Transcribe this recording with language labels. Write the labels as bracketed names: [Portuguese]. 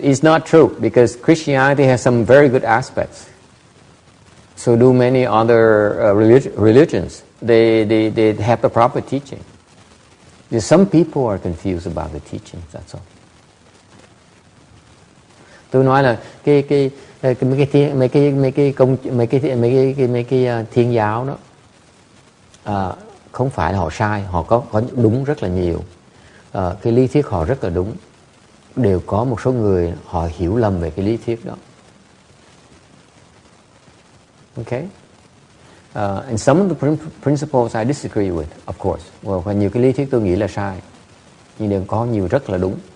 [English] It's not true because Christianity has some very good aspects. So do many other religions. They have the proper teaching. Just some people are confused about the teaching. That's all. [Vietnamese] Tôi nói là mấy cái thiên giáo đó không phải là họ sai, họ có đúng rất là nhiều. Cái lý thuyết họ rất là đúng. Đều có một số người họ hiểu lầm về cái lý thuyết đó. [English] Okay? And some of the principles I disagree with, of course. [Vietnamese] Và nhiều cái lý thuyết tôi nghĩ là sai. Nhưng đều có nhiều rất là đúng.